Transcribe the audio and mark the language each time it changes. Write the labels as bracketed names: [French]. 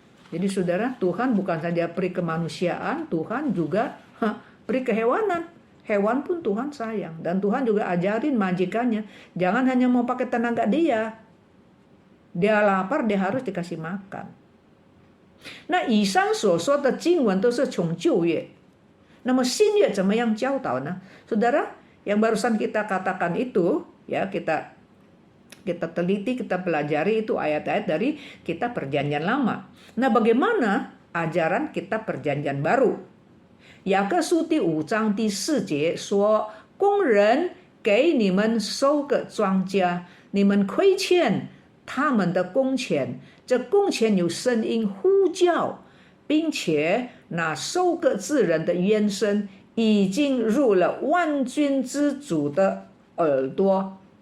[Indonesian] Jadi saudara, Tuhan bukan saja peri kemanusiaan, Tuhan juga peri kehewanan. Hewan pun Tuhan sayang. Dan Tuhan juga ajarin majikannya, jangan hanya mau pakai tenaga dia. Dia lapar, dia harus dikasih makan. [Chinese] 那以上所说的经文都是从旧约，那么新约怎么样教导呢？ [Indonesian] Saudara, yang barusan kita katakan itu, ya kita teliti, kita pelajari itu ayat-ayat dari kitab Perjanjian Lama. Nah, bagaimana ajaran kitab Perjanjian Baru? [Chinese] 雅各书第5章第4节说，工人给你们收割庄稼，你们亏欠他们的工钱，这工钱有声音呼叫，并且那收割之人的冤声已经入了万军之主的耳朵。